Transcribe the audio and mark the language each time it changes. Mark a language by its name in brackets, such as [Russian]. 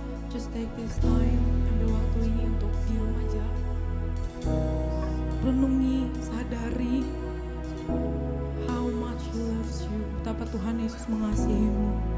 [English] Just take this time, [Indonesian] ambil waktu ini untuk diam aja. Renungi, sadari [English] how much He loves you. [Indonesian] Betapa Tuhan Yesus mengasihimu.